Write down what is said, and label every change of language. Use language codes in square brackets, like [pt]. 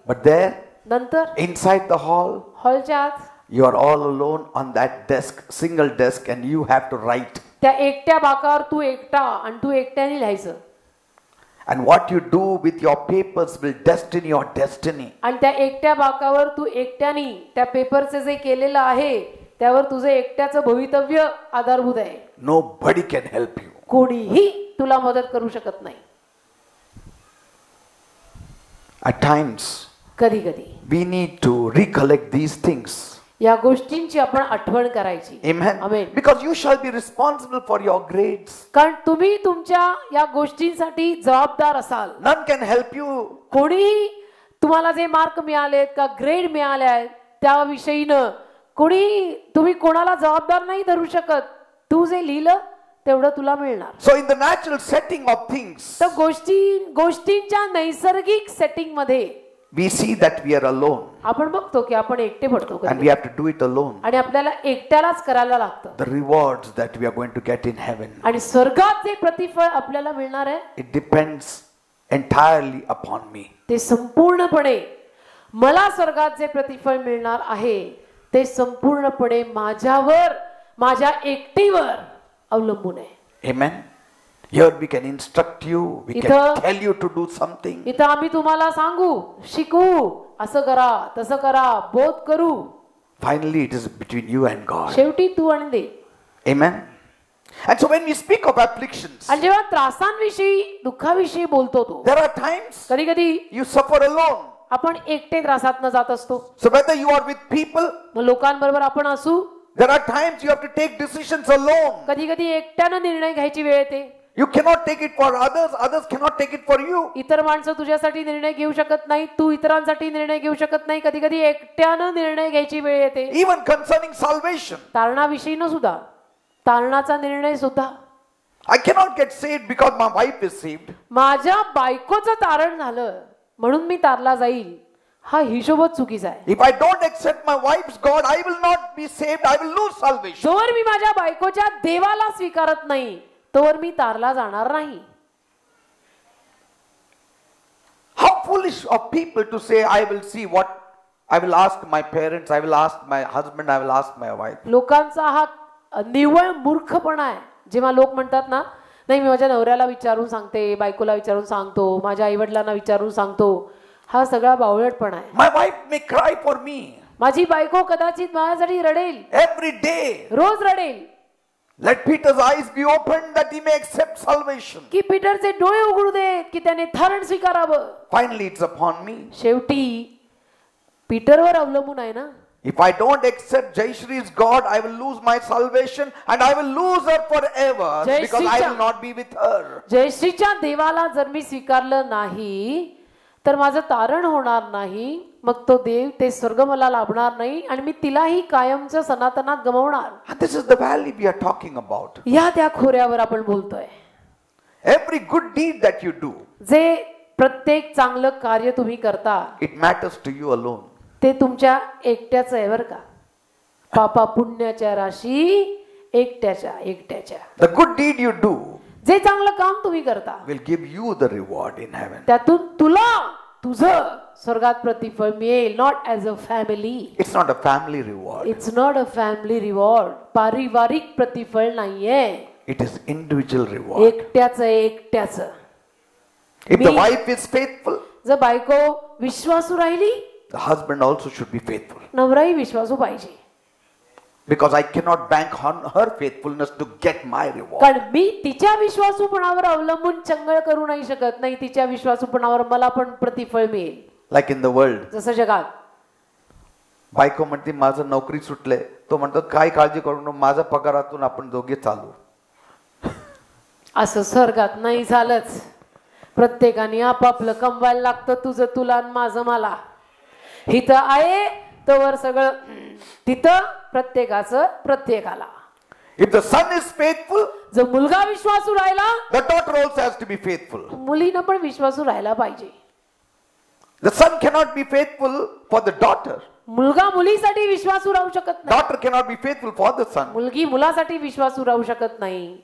[en] But there, [mr] नंतर [en] inside the hall, [mr] हॉलच्या आत [en] you are all alone on that desk, single desk, and you have to write. [mr] त्या एकट्या बाकावर तू एकटा आणि तू एकट्याने लिहायचं. [en] And what you do with your papers will destine your destiny. [mr] आणि त्या एकट्या बाकावर तू एकट्याने त्या पेपरचे जे केलेलं आहे त्यावर तुझं एकट्याचं भवितव्य आधारभूत आहे. [en] Nobody can help you. [mr] कोणीही तुला मदत करू शकत नाही. [en] At times, [mr] कधी कधी [en] we need to recollect these things. [mr] या गोष्टींची आपण आठवण करायची. [en] Amen. Amen. Because you shall be responsible for your grades. [mr] कारण तुम्ही तुमच्या या गोष्टींसाठी जबाबदार असाल. [en] None can help you. [mr] कोणीही तुम्हाला जे मार्क मिळालेत का ग्रेड मिळाले आहेत त्याविषयीनं तुम्ही कोणाला जबाबदार नाही धरू शकत. तू जे लिहिलं तेवढं तुला मिळणार. [en] So in the natural setting of things, [mr] तर गोष्टींच्या नैसर्गिक सेटिंग मध्ये [en] we see that we are alone [mr] आपण बघतो की आपण एकटे पडतो [en] and we have to do it alone. [mr] आणि आपल्याला एकट्यालाच करायला लागतं. [en] The rewards that we are going to get in heaven, [mr] आणि स्वर्गात जे प्रतिफळ आपल्याला मिळणार आहे [en] it depends entirely upon me. [mr] ते संपूर्णपणे मला स्वर्गात जे प्रतिफळ मिळणार आहे ते संपूर्णपणे माझ्यावर माझ्या एकटीवर अवलंबून आहे. [en] Amen. Here we can instruct you, we can [mr] इथं- [en] tell you to do something. [mr] इथं आम्ही तुम्हाला सांगू शिकू असं करा तसं करा बोध करू. [en] Finally, it is between you and God. [mr] शेवटी तू आणि दे. [en] Amen. And so when we speak of afflictions, [mr] आणि जेव्हा त्रासांविषयी दुःखाविषयी बोलतो तो [en] there are times [mr] कधी कधी [en] you suffer alone. [mr] आपण एकटे त्रासातनं जात असतो. [en] So whether you are with people, [mr] मग लोकांबरोबर आपण असू. [en] there are times you have to take decisions alone. [mr] कधी कधी एकट्यानं निर्णय घ्यायची वेळ येते. [en] You cannot take it for others, others cannot take it for you. [mr] इतर माणसं तुझ्यासाठी निर्णय घेऊ शकत नाही तू इतरांसाठी निर्णय घेऊ शकत नाही. कधी कधी एकट्यानं निर्णय घ्यायची वेळ येते. [en] Even concerning salvation. [mr] तारणाविषयीनं सुद्धा तारणाचा निर्णय सुद्धा. [en] I cannot get saved because my wife is saved. [mr] माझ्या बायकोचं तारण झालं म्हणून मी तारला जाईल हा हिशोबच चुकीचा आहे. [en] If I don't accept my wife's God, I will not be saved, I will lose salvation. [mr] जोवर मी माझ्या बायकोच्या देवाला स्वीकारत नाही तोवर मी तारला जाणार नाही. [en] How foolish of people to say, I will see what, I will ask my parents, I will ask my husband, I will ask my wife. [mr] लोकांचा हा निव्वळ मूर्खपणा आहे. जेव्हा लोक म्हणतात ना नाही मी माझ्या नवऱ्याला विचारून सांगते बायकोला विचारून सांगतो माझ्या आईवडिलांना विचारून सांगतो. हा सगळा बावळटपणा आहे. [en] My wife may cry for me [mr] माझी बायको कदाचित माझ्यासाठी रडेल [en] every day. [mr] Rose रडेल. [en] Let Peter's eyes be opened that he may accept salvation. [mr] की पीटरचे डोळे उघडू देत की त्याने तारण स्वीकारावं. [en] Finally, it's upon me. [mr] शेवटी पीटरवर अवलंबून आहे ना. [en] If I don't accept Jayshree's God, I will lose my salvation and I will lose her forever because I will not be with her. [mr] जयश्रीच्या देवाला जर मी स्वीकारलं नाही तर माझं तारण होणार नाही. मग तो देव ते स्वर्ग मला लाभणार नाही आणि मी तिलाही कायमच्या सनातनात गमावणार. [en] And this is the valley we are talking about. [mr] या त्या खोऱ्यावर आपण बोलतोय. [en] Every good deed that you do, [mr] जे प्रत्येक चांगलं कार्य तुम्ही करता [en] it matters to you alone. [mr] ते तुमच्या एकट्याच आहे बरं का. पापा पुण्याच्या राशी एकट्याच्या. [en] The good deed you do [mr] जे चांगलं काम तुम्ही करता [en] will give you the reward in heaven. [mr] त्यातून तुला तुझं स्वर्गात प्रतिफळ मिळेल. [en] Not as a family. It's not a family reward. It's not a family reward. [mr] पारिवारिक प्रतिफळ नाहीये. [en] It is individual reward. [mr] एकट्याच. [en] If the wife is faithful, [mr] जर बायको विश्वासू राहिली [en] the husband also should be faithful. [mr] नवराही विश्वासू पाहिजे. [en] Because I cannot bank on her faithfulness to get my reward. [mr] कारण मी तिच्या विश्वासूपणावर अवलंबून चंगळ करू नाही शकत. नाही तिच्या विश्वासूपणावर मला पण प्रतिफळ मिळेल. Like in the world. जसं जगात बायको म्हणते माझं नोकरी सुटले तो म्हणतो काय काळजी करू नको माझ्या पगारातून आपण दोघे चालू. असं स्वर्गात नाही झालंच. प्रत्येकाने आपापलं कमवायला लागतं. तुझं तुला आणि माझं मला. हिथं आहे तोवर सगळं तिथं प्रत्येकाचं प्रत्येकाला. [en] If the son is faithful, [mr] जर मुलगा विश्वासू राहिला [en] the daughter also has to be faithful. [mr] मुलीनं पण विश्वासू राहायला पाहिजे. [en] The son cannot be faithful for the daughter. [mr] मुलगा मुलीसाठी विश्वासू राहू शकत नाही. [en] Daughter cannot be faithful for the son. [mr] मुलगी मुलासाठी विश्वासू राहू शकत नाही.